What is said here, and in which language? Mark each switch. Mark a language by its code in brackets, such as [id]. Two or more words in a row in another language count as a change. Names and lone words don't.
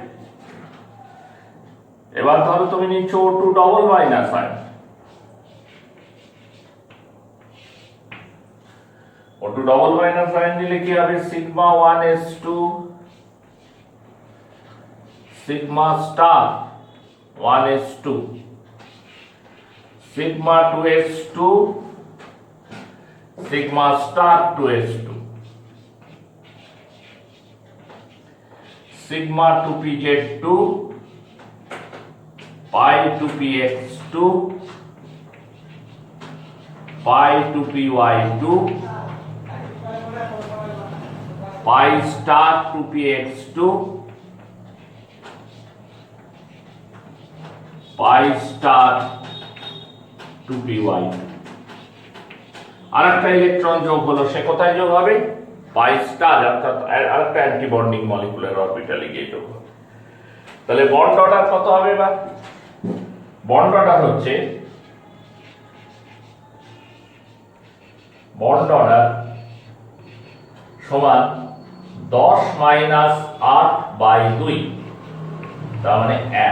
[bn] এবার ধরো তুমি নিচ্ছ O2 [en] double minus [bn] আয়ন, O2 [en] double minus [bn] আয়ন দিলে কি হবে? [en] sigma 1s2, sigma star 1s2, sigma 2s2, sigma star 2s2, sigma 2pz2, pi 2px2, pi 2py2, pi star 2px2, pi star 2py2। [bn] আর একটা ইলেকট্রন যোগ হলো, সে কোথায় যোগ হবে? [en] pi star, [bn] অর্থাৎ আরেকটা [en] anti bonding molecular orbital [bn] গিয়ে যোগ হবে। তাহলে বন্ড অর্ডার কত হবে? এবার [en] bond order [bn] হচ্ছে, [en] bond order [bn] সমান 10 মাইনাস 8 বাই 2, তার মানে 1।